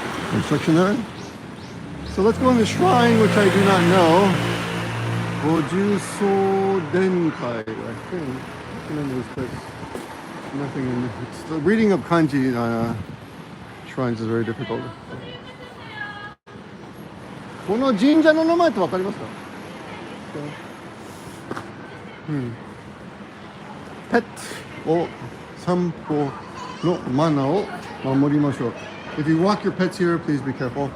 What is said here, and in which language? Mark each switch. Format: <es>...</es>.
<en>Construction there. So let's go in the shrine, which I do not know. Gojuso Denkai, I think. What's the name of this place? Nothing in it. It's the reading of kanji shrines is very difficult.</en> <ja>この神社の名前ってわかりますか？ペットを散歩のマナーを守りましょう。</ja> <en>If you walk your pets here, please be careful.</en>